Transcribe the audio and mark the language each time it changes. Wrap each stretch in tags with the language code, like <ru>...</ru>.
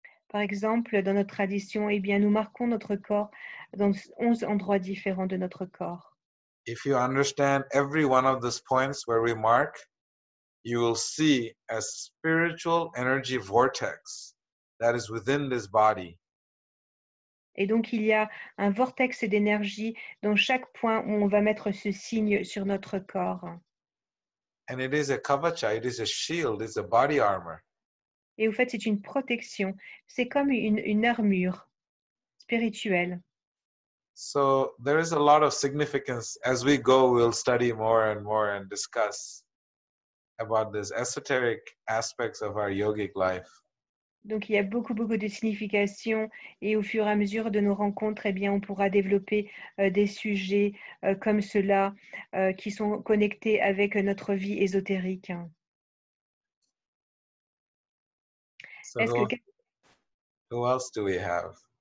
<fr>Par exemple, dans notre tradition, eh bien, nous marquons notre corps dans 11 endroits différents de notre corps.</fr> <en>If you understand every one of those points where we mark, you will see a spiritual energy vortex that is within this body.</en> <fr>Et donc, il y a un vortex d'énergie dans chaque point où on va mettre ce signe sur notre corps.</fr> <en>And it is a kavacha, it is a shield, it's a body armor.</en> <fr>Et au fait, c'est une protection. C'est comme une armure spirituelle.</fr> <en>So there is a lot of significance. As we go, we'll study more and discuss about these esoteric aspects of our yogic life.</en> <fr>Donc, il y a beaucoup de significations et au fur et à mesure de nos rencontres, eh bien, on pourra développer des sujets comme ceux-là qui sont connectés avec notre vie ésotérique.</fr> <en>So who else do we have?</en>